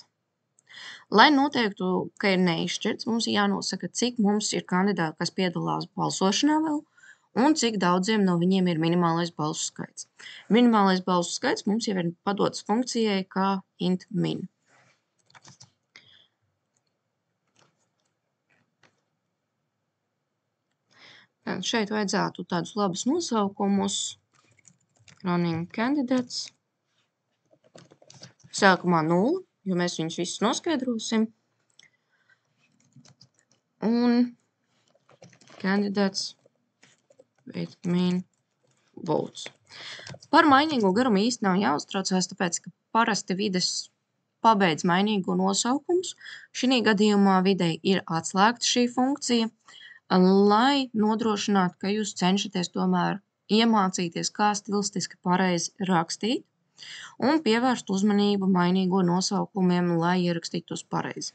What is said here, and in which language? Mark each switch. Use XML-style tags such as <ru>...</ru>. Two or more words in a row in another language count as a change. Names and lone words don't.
<lv>Lai noteiktu, ka ir neizšķirts, mums ir jānosaka, cik mums ir kandidāti, kas piedalās balsošanā vēl, un cik daudziem no viņiem ir minimālais balsu skaits. Minimālais balsu skaits mums jau ir padots funkcijai kā int min. Šeit vajadzētu tādus labus nosaukumus.</lv> <en>Running candidates.</en> <lv>Sākumā 0, jo mēs viņus visus noskaidrosim.</lv> <en>Un candidates with min votes.</en> <lv>Par mainīgo garumu īsti nav jāuztraucās, tāpēc, ka parasti vides pabeidz mainīgo nosaukumus. Šī gadījumā videi ir atslēgta šī funkcija, lai nodrošinātu, ka jūs cenšaties tomēr iemācīties, kā stilistiski pareizi rakstīt un pievērst uzmanību mainīgo nosaukumiem, lai ierakstītu tos pareizi.</lv>